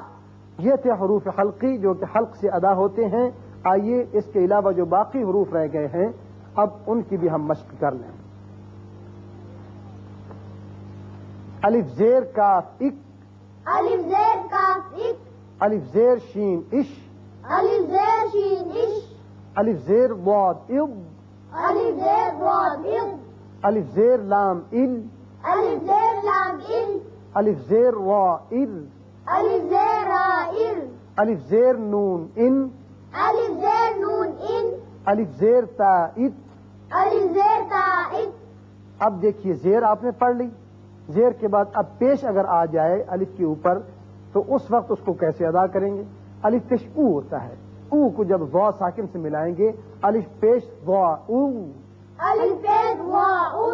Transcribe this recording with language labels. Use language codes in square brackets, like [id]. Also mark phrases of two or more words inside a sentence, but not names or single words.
[ur] یہ تھے حروف حلقی جو کہ حلق سے ادا ہوتے ہیں. آئیے اس کے علاوہ جو باقی حروف رہ گئے ہیں اب ان کی بھی ہم مشق کر لیں. الف زیر کاف اک، الف زیر کاف اک، الف زیر شین اش، الف زیر شین اش، الف زیر ضاد اض، الف زیر ضاد اض، الف زیر لام ال، الف زیر لام ال، الف زیر را ار، الف زیر را ار، الف زیر نون ان، الف زیر نون ان، الف زیر تا ات. الف زیر تا ات. اب دیکھیے زیر آپ نے پڑھ لی. زیر کے بعد اب پیش اگر آ جائے الف کے اوپر تو اس وقت اس کو کیسے ادا کریں گے؟ الف پیش او ہوتا ہے. او کو جب ضا ساکن سے ملائیں گے، الف پیش ضا او، الف پیش وا او،